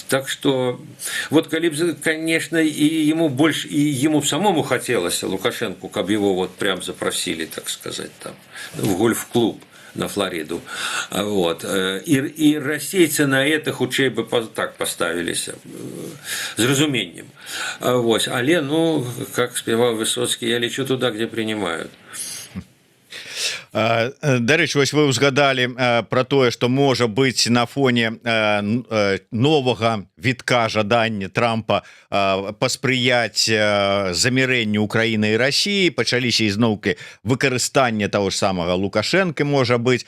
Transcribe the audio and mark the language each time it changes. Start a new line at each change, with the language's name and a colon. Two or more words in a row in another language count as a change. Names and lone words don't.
Russian: Так что, вот, конечно, и ему больше, и ему самому хотелось, Лукашенку, как его вот прям запросили, так сказать, там, в гольф-клуб. на Флориду. Вот. И российцы на это
Belarusian: хутчэй бы так
Russian: поставились с разумением. Вот. Але, ну, как спевал Высоцкий, я лечу туда, где принимают.
Belarusian: Дарэчы, вось вы узгадалі про тое, што можа быць на фоне новага вітка жадання Трампа паспрыяць замірэнню Украіны і России, пачаліся ізноўкі выкарыстання того ж самага Лукашенко, можа быць.